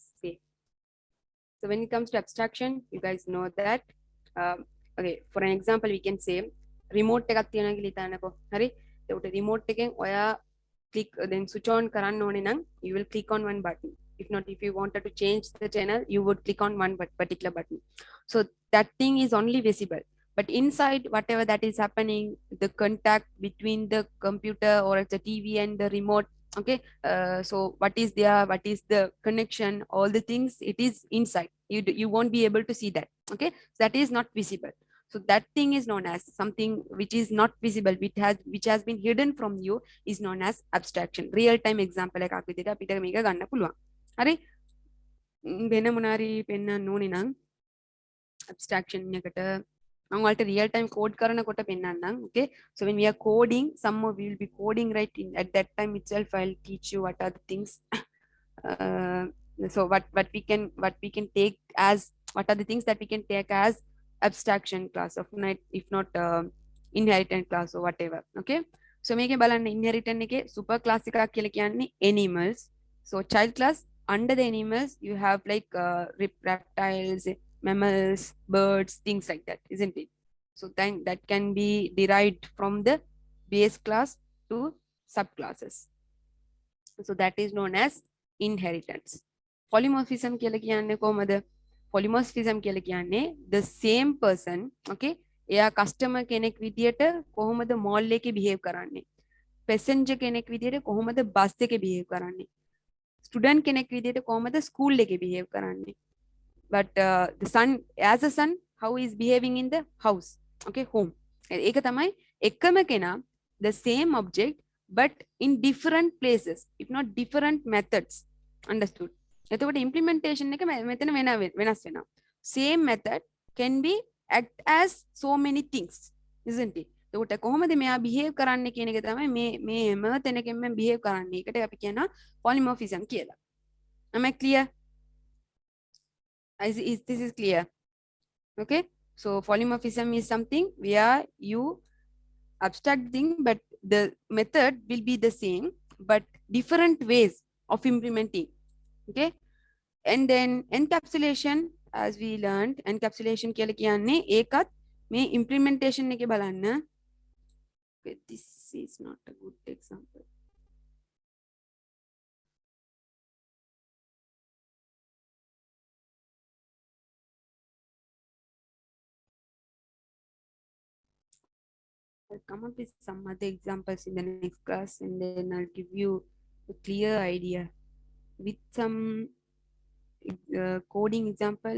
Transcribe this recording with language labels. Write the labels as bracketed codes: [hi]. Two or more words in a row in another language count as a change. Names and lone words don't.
[en] See. So when it comes to abstraction, you guys know that. Okay, for an example, we can say remote [si] එකක් තියෙනවා කියලා හිතන්නකෝ. හරි? ඒකට remote එකෙන් ඔයා [en] click then switch on [si] කරන්න ඕනේ නම් [en] you will click on one button. If not, if you wanted to change the channel, you would click on one particular button. So that thing is only visible. But inside, whatever that is happening, the contact between the computer or the TV and the remote, okay, so what is there, what is the connection, all the things, it is inside. You won't be able to see that, okay? That is not visible. So that thing is known as something which is not visible, which has been hidden from you, is known as abstraction. Real time example [si] එකක් විදිහට අපිට මේක ගන්න පුළුවන්. හරි? වෙන මොනාරි පෙන්වන්න ඕනේ නම් abstraction එකට මම ඔයාලට [en] real time code [si] කරනකොට පෙන්වන්නම්. [en] Okay, so when we are coding, somehow we will be coding, right? At that time itself I'll teach you what are the things. So what we can take as, what are the things that we can take as abstraction class of night, if not inheritance class or whatever. Okay, so [si] මේකේ බලන්න inheritance එකේ [en] super class [si] එකක් කියලා කියන්නේ animals. [en] So child class, under the animals you have like reptiles, mammals, birds, things like that, isn't it? So then that can be derived from the base class to subclasses. So that is known as inheritance. [si] Polymorphism කියලා කියන්නේ කොහමද? Polymorphism කියලා කියන්නේ [en] the same person, [si] okay, එයා customer කෙනෙක් විදියට කොහොමද mall එකේ behave කරන්නේ, passenger කෙනෙක් විදියට කොහොමද bus එකේ behave කරන්නේ, student කෙනෙක් විදියට කොහොමද school එකේ behave කරන්නේ. [en] But the son, as a son, how he is behaving in the house, okay, home. [si] ඒක තමයි එකම කෙනා, [en] the same object but in different places, if not different methods. Understood? [si] එතකොට implementation එක මෙතන වෙනස් වෙනවා. [en] Same method can be act as so many things, isn't it? [si] එතකොට කොහොමද මෙයා behave කරන්නේ කියන එක තමයි මේ හැම තැනකම behave කරන්නේ. ඒකට අපි කියනවා polymorphism කියලා. [en] Am I clear? This is clear? Okay, so polymorphism is something where you abstract thing, but the method will be the same but different ways of implementing. Okay, and then encapsulation, as we learned, encapsulation [si] කියලා කියන්නේ ඒකත් මේ [en] implementation [si] එකේ බලන්න. [en] Okay, this is not a good example. I'll come up with some other examples in the next class, and then I'll give you a clear idea with some coding example.